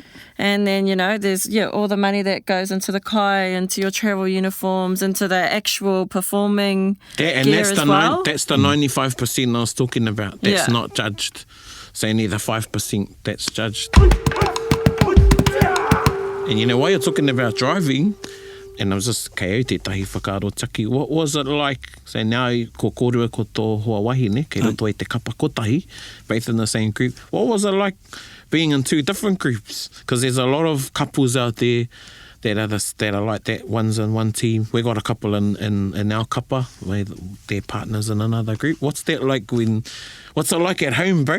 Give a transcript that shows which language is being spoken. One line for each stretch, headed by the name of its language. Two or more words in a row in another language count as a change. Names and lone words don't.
English: And then, there's all the money that goes into the kai, into your travel uniforms, into the actual performing gear as well. That's the 95% I was talking about. That's not judged. So only the 5% that's judged. And while you're talking about driving, and I was just
Māori: kei au te tahi whakaaro taki,
English: what was it like? So now,
Māori: ko kōrua ko tō hoa wahine, kei roto e te kapa kotahi,
English: both in the same group. What was it like being in 2 different groups? Because there's a lot of couples out there that are like that, one's in one team. We got a couple in our kapa, where their partners in another group. What's that like what's it like at home, bro?